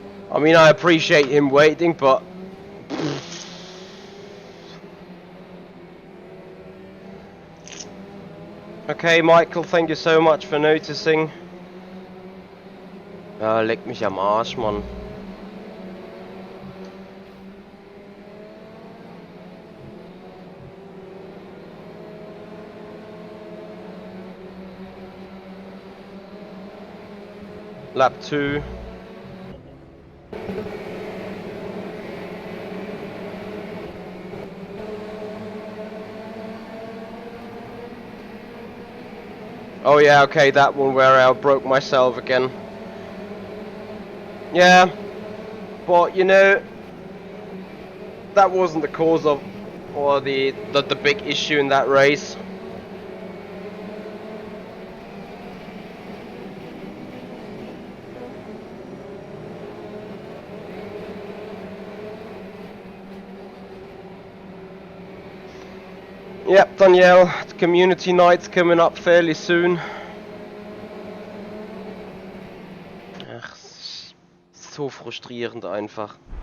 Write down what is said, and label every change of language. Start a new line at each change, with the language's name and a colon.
English: I mean, I appreciate him waiting, but... Okay, Michael, thank you so much for noticing.
German: Ja, leck mich am Arsch, Mann.
English: Lap 2. Oh yeah, okay, that one where I broke myself again. Yeah, but you know, that wasn't the cause of, or the big issue in that race. Yep, Danielle, community night's coming up fairly soon.
German: Ach, so frustrierend einfach.